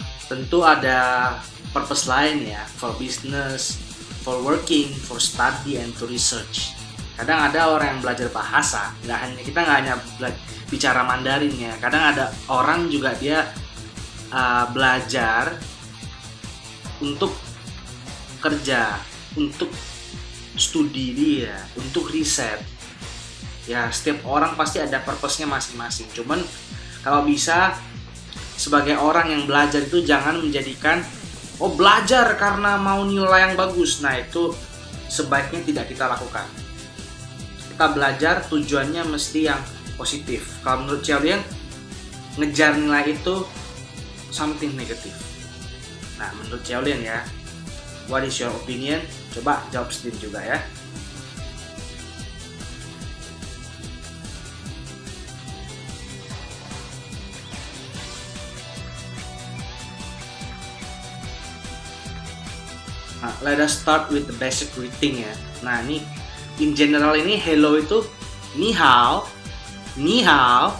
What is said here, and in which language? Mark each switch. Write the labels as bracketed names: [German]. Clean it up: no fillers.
[Indonesian] Tentu ada purpose lain ya, [English] for business, for working, for study, and to research. [Indonesian] Kadang ada orang yang belajar bahasa, kita nggak hanya bicara Mandarin ya. Kadang ada orang juga dia belajar untuk kerja, untuk studi dia, untuk riset. Ya, setiap orang pasti ada purpose-nya masing-masing. Cuman kalau bisa, sebagai orang yang belajar itu jangan menjadikan belajar karena mau nilai yang bagus. Nah, itu sebaiknya tidak kita lakukan. Kita belajar tujuannya mesti yang positif. Kalau menurut Jiaolian, ngejar nilai itu something negatif. Nah, menurut Jiaolian ya, [English] what is your opinion? [Indonesian] Coba jawab sendiri juga ya. [English] Nah, let us start with the basic greeting ya. Nah, ini in general ini hello itu [Chinese] ni hao, ni hao.